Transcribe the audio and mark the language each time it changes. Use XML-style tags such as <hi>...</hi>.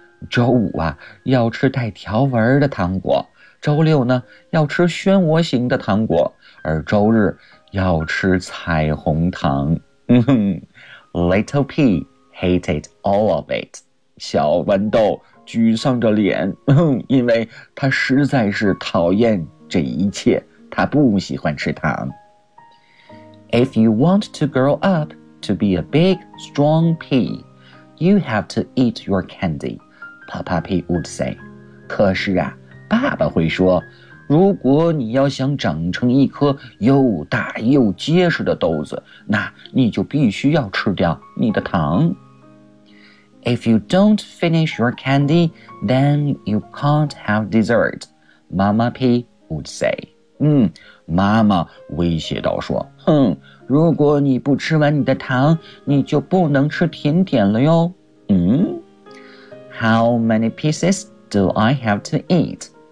<zh>周五啊要吃带条纹的糖果，周六呢要吃漩涡形的糖果，而周日要吃彩虹糖。</zh> <en>Little P hated all of it.</en> <zh>小豌豆沮丧着脸，因为他实在是讨厌这一切，他不喜欢吃糖。</zh> <en>If you want to grow up to be a big, strong pea, you have to eat your candy, Papa Pea would say.</en> <zh>可是啊，爸爸会说，如果你要想长成一颗又大又结实的豆子，那你就必须要吃掉你的糖。</zh> <en>If you don't finish your candy, then you can't have dessert, Mama P would say.</en> <zh>妈妈威胁道说，如果你不吃完你的糖，你就不能吃甜点了哟。</zh> <en>How many pieces do I have to eat?</en>